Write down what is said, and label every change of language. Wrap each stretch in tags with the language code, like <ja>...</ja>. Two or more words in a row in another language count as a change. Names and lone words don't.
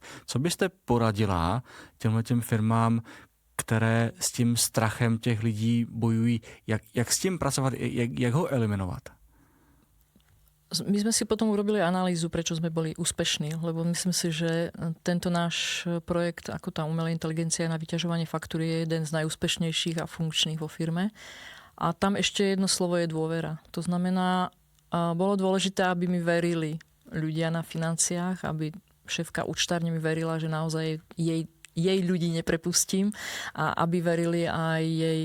<cs>Co byste poradila těmhletěm firmám, které s tím strachem těch lidí bojují, jak s tím pracovat, jak ho eliminovat?</cs> <sk>My sme si potom urobili analýzu, prečo sme boli úspešní, lebo myslím si, že tento náš projekt, ako tá umelá inteligencia na vyťažovanie faktúry, je jeden z najúspešnejších a funkčných vo firme. A tam ešte jedno slovo je dôvera. To znamená, bolo dôležité, aby mi verili ľudia na financiách, aby šéfka účtárne mi verila, že naozaj jej ľudí neprepustím a aby verili aj jej.</sk>